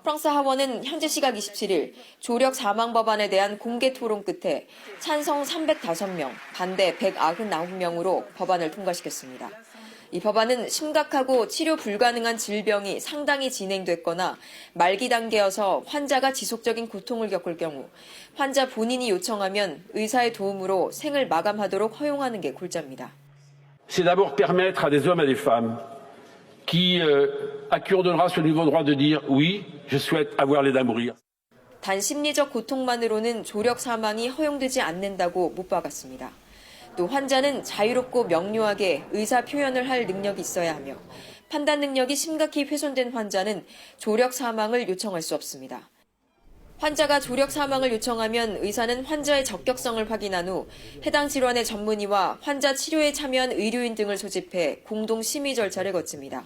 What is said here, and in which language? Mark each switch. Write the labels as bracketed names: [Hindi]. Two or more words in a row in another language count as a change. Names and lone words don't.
[Korean] 프랑스 하원은 현재 시각 27일 조력 사망 법안에 대한 공개 토론 끝에 찬성 305명, 반대 199명으로 법안을 통과시켰습니다. 이 법안은 심각하고 치료 불가능한 질병이 상당히 진행됐거나 말기 단계여서 환자가 지속적인 고통을 겪을 경우 환자 본인이 요청하면 의사의 도움으로 생을 마감하도록 허용하는 게 골자입니다. [French] C'est d'abord permettre à des hommes et des femmes à qui on donnera ce nouveau droit de dire oui, je souhaite avoir l'état de mourir. [Korean] 단 심리적 고통만으로는 조력 사망이 허용되지 않는다고 못 박았습니다. 또 환자는 자유롭고 명료하게 의사 표현을 할 능력이 있어야 하며 판단 능력이 심각히 훼손된 환자는 조력 사망을 요청할 수 없습니다. 환자가 조력 사망을 요청하면 의사는 환자의 적격성을 확인한 후 해당 질환의 전문의와 환자 치료에 참여한 의료인 등을 소집해 공동 심의 절차를 거칩니다.